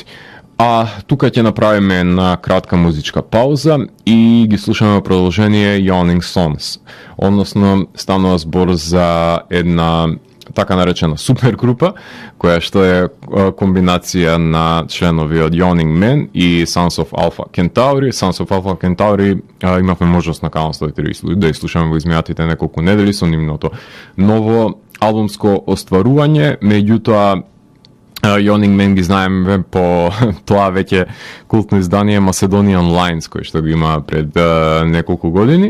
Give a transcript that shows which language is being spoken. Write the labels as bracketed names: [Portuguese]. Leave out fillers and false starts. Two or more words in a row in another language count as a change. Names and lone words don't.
[Macedonian] А тука ќе направиме една кратка музичка пауза и ги слушаме продолжение Yawning Songs. Односно, станува збор за една така наречена супергрупа, која што е комбинација на членови од Yawning Man и Sons of Alpha Centauri. Sons of Alpha Centauri имавме можност на Канал 103 да изслушаме во изминатите неколку недели со нивното ново албумско остварување, меѓутоа Yawning Man ги знаеме по тоа веќе култно издание Macedonian Lines, кој што го има пред неколку години.